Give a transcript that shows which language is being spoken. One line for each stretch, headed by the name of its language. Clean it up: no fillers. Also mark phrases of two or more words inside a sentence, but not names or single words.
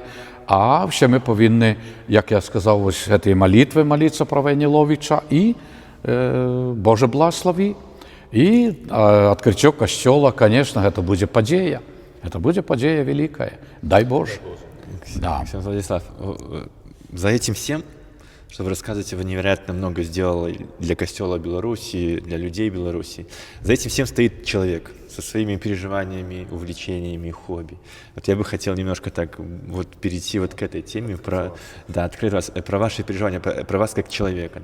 Ukrainian: А ще ми повинні, як я сказав, ось ці молитви молитися про Веніловича і Боже благослови. І відкриття костьола, звісно, це буде подія. Це буде подія велика. Дай Боже.
Russian: Да. Владислав, за этим всем, что вы рассказываете, вы невероятно много сделали для костела Беларуси, для людей Беларуси. За этим всем стоит человек со своими переживаниями, увлечениями, хобби. Вот я бы хотел немножко так вот перейти вот к этой теме, открыть вас, про ваши переживания, про вас как человека.